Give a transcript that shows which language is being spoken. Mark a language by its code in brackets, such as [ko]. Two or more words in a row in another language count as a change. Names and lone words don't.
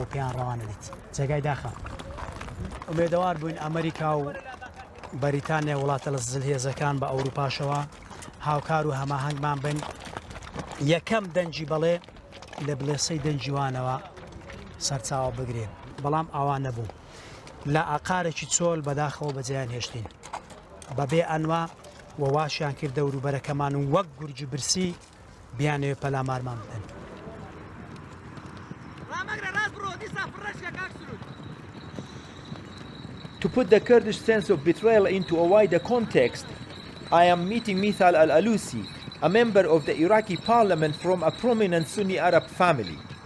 [ckb] پێیان ڕەوانە دیت جێگای داخە ئومێدەوار بووین ئەمریکا و بەریتانیا وڵاتە لە زلهێزەکان بە ئەوروپاشەوە هاوکار و هەماهەنگمان بن یەکەم دەنگی بەڵێ لە بڵێسەی دەنجیوانەوە سەرچاوە بگرێن بەڵام ئەوان نەبوو لە ئاقارێکی چۆل بەداخەوە بەجیان هێشتین بەبێ ئەنوا وەواشیان کرد دەوروبەرەکەمان و وەک گورج برسی بیانەوێ پەلامارمان بدەن [en] To put the Kurdish sense of betrayal into a wider context, I am meeting Mithal al-Alusi, a member of the Iraqi parliament from a prominent Sunni Arab family.